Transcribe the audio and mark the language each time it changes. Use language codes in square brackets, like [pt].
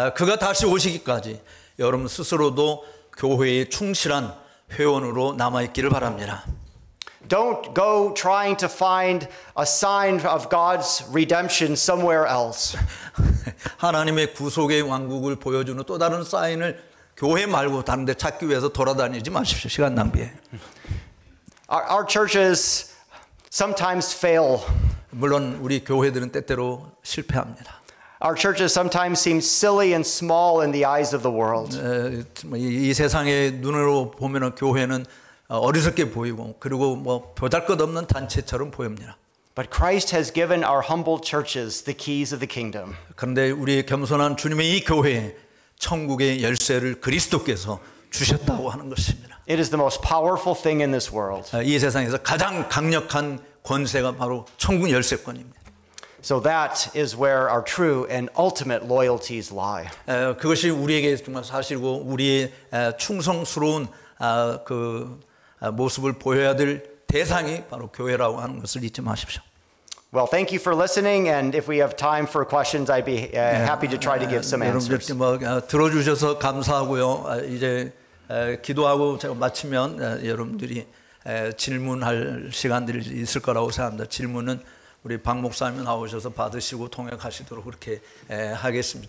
[ko] 그가 다시 오시기까지 여러분 스스로도 교회에 충실한 회원으로 남아있기를 바랍니다. [en] Don't go trying to find a sign of God's redemption somewhere else. [ko] 하나님의 구속의 왕국을 보여주는 또 다른 사인을 교회 말고 다른 데 찾기 위해서 돌아다니지 마십시오. 시간 낭비에. [en] Our churches sometimes fail. [ko] 물론 우리 교회들은 때때로 실패합니다. [en] Our churches sometimes seem silly and small in the eyes of the world. [ko] 이 세상의 눈으로 보면은 교회는 어리석게 보이고 그리고 뭐 보잘것없는 단체처럼 보입니다. [en] But Christ has given our humble churches the keys of the kingdom. [ko] 그런데 우리 겸손한 주님의 이 교회에 천국의 열쇠를 그리스도께서 주셨다고 하는 것입니다. [en] It is the most powerful thing in this world. [ko] 이 세상에서 가장 강력한 권세가 바로 천국 열쇠권입니다. [en] So that is where our true and ultimate loyalties lie. [ko] 그것이 우리에게 정말 사실이고 우리의 충성스러운 그 모습을 보여야 될 대상이 바로 교회라고 하는 것을 잊지 마십시오. [en] Well, thank you for listening, and if we have time for questions, I'd be happy to try to give some answers. [ko] 여러분들 들어주셔서 감사하고요. 이제 기도하고 제가 마치면 여러분들이 질문할 시간들이 있을 거라고 생각합니다. 질문은 우리 박 목사님 나오셔서 받으시고 통역하시도록 그렇게 하겠습니다.